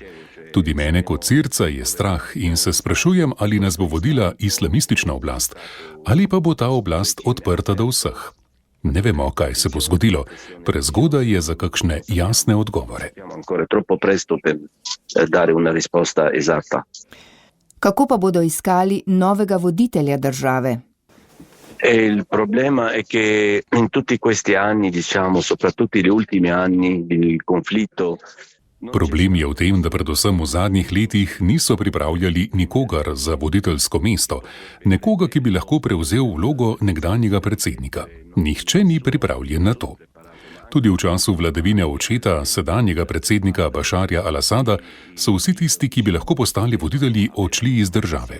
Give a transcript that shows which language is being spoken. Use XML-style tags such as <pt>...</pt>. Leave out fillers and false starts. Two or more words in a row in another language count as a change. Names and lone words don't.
<sl>Tudi mene kot Sirca je strah in se sprašujem, ali nas bo vodila islamistična oblast, ali pa bo ta oblast odprta do vseh. Ne vemo, kaj se bo zgodilo. Prezgodaj je za kakšne jasne odgovore. Kako pa bodo iskali novega voditelja države?</sl> <it>Il problema è che in tutti questi anni, soprattutto gli ultimi anni del conflitto.</it> <sl>Problem je v tem, da predvsem v zadnjih letih niso pripravljali nikogar za voditeljsko mesto, nekoga, ki bi lahko prevzel vlogo nekdanjega predsednika. Nihče ni pripravljen na to. Tudi v času vladavine očeta, sedanjega predsednika Bašarja al-Asada, so vsi tisti, ki bi lahko postali voditelji, odšli iz države.</sl>